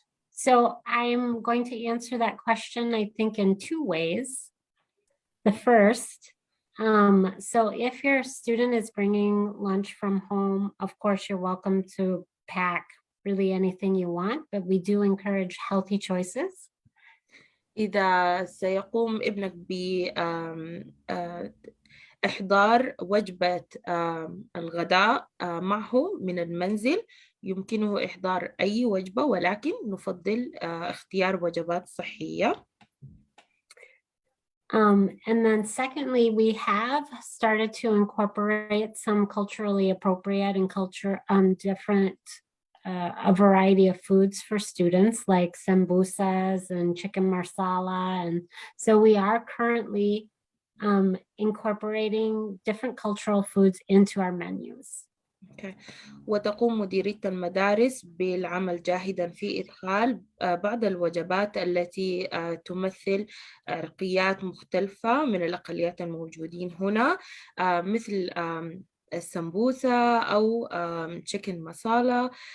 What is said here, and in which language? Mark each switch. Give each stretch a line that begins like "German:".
English: So I'm going to answer that question, I think, in two ways. The first, so if your student is bringing lunch from home, of course, you're welcome to pack really anything you want, but we do encourage healthy choices.
Arabic: إذا سيقوم ابنك بإحضار وجبة الغداء معه من المنزل يمكنه إحضار أي وجبة ولكن نفضل اختيار وجبات صحية.
English: And then secondly, we have started to incorporate some culturally appropriate and different a variety of foods for students like sambusas and chicken marsala. And so we are currently incorporating different cultural foods into our menus. Okay.
Arabic: وتقوم مديرية المدارس بالعمل جاهدا في إدخال بعض الوجبات التي تمثل رقيات مختلفة من الأقليات الموجودين هنا مثل السمبوسة أو تشيكن مسالة.